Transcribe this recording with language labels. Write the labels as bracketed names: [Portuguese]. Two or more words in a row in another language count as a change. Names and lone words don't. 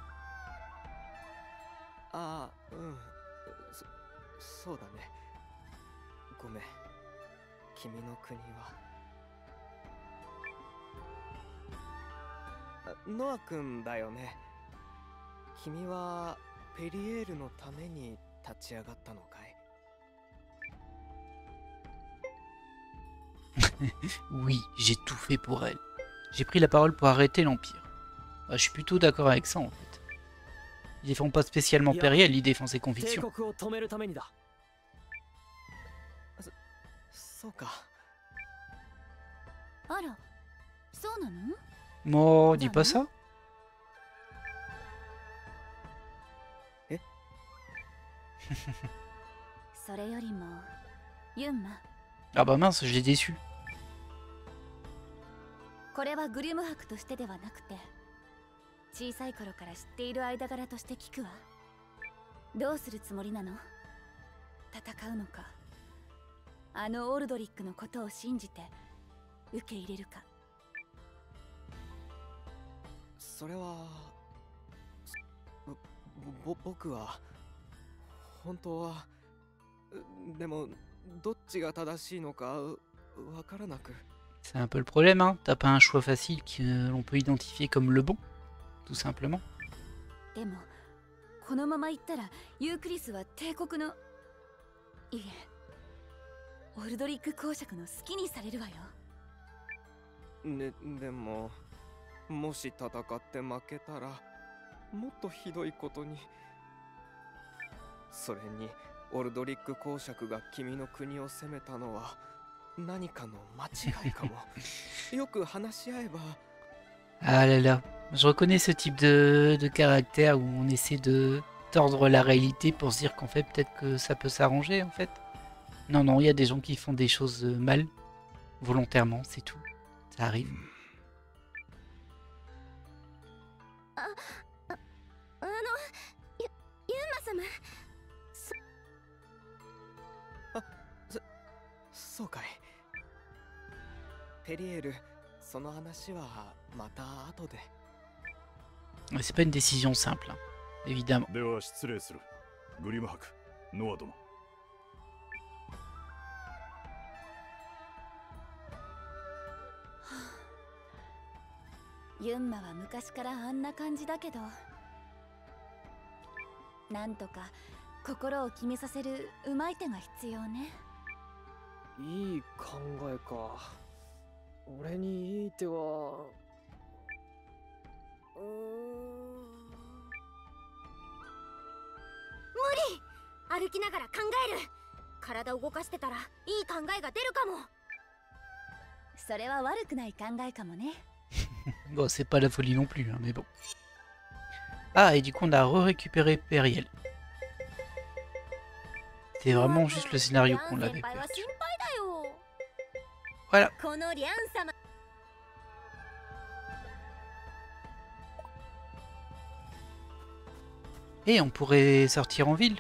[Japanese] ああ、うん。そうだね。ごめん。君の国は。ノア君だよね。君はペリエールのために立ち上がったのかい？ [French] Oui, j'ai tout fait pour elle. J'ai pris la parole pour arrêter l'Empire. Bah, je suis plutôt d'accord avec ça en fait. Il défend pas spécialement Périel, il défend ses convictions. [Japanese] そうか。あら、そうなの [French] Moi, dis pas ça. [Japanese] えそれよりも、ユンマ。 [French] Ah bah mince, je l'ai déçu. [Japanese] これはグリム博としてではなくて、小さい頃から知っている間柄として聞くわ。どうするつもりなの？戦うのか、あのオルドリックのことを信じて受け入れるか。それは僕は本当はでもどっちが正しいのかわからなく。 [French] C'est un peu le problème, hein. T'as pas un choix facile que l'on peut identifier comme le bon, tout simplement. [Japanese] でもこのまま行ったらユークリスは帝国の、いえ、 オルドリック公爵の好きにされるわよ。ね、でももし戦って負けたらもっとひどいことに。それにオルドリック公爵が君の国を攻めたのは何かの間違いかも。よく話し合えば。 [French] Ah là là, je reconnais ce type de caractère où on essaie de tordre la réalité pour se dire qu'en fait peut-être que ça peut s'arranger en fait. Non, non, il y a des gens qui font des choses mal, volontairement, c'est tout. Ça arrive. [Japanese] ユンマ様。そうかい。ペリエール、その話はまた後で。 [French] C'est pas une décision simple, hein, évidemment. [Japanese] では失礼する。グリム伯、ノア殿。ユンマは昔からあんな感じだけど、なんとか心を決めさせるうまい手が必要ね。いい考えか。俺にいい手は。無理。歩きながら考える。体を動かしてたらいい考えが出るかも。それは悪くない考えかもね。 [French] Bon, c'est pas la folie non plus, hein, mais bon. Ah, et du coup, on a récupéré Periel. C'est vraiment juste le scénario qu'on l'avait perdu. Voilà. Et on pourrait sortir en ville.